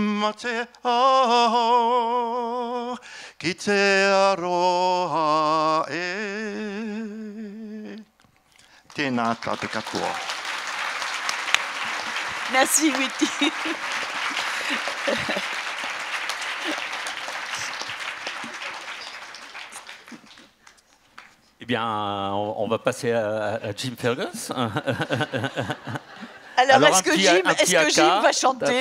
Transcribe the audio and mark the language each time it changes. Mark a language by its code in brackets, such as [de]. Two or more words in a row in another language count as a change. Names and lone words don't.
[mi] Aotearoa ki te aroha e. Tēnā tātou katoa. [fr] Merci, Witty. Eh bien, on va passer à Jim Fergus. Alors est-ce que Jim va chanter?